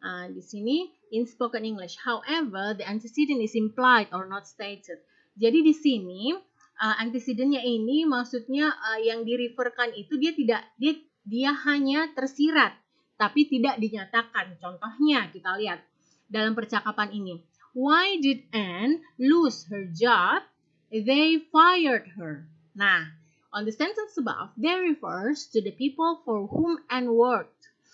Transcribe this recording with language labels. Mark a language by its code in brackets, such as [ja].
[id] Di sini [en] in spoken English. However, the antecedent is implied or not stated. [id] Jadi di sini antecedentnya ini maksudnya yang direferkan itu dia hanya tersirat tapi tidak dinyatakan. Contohnya kita lihat dalam percakapan ini. [en] Why did Anne lose her job? They fired her. Nah, on the sentence above, they refers to the people for whom Anne worked.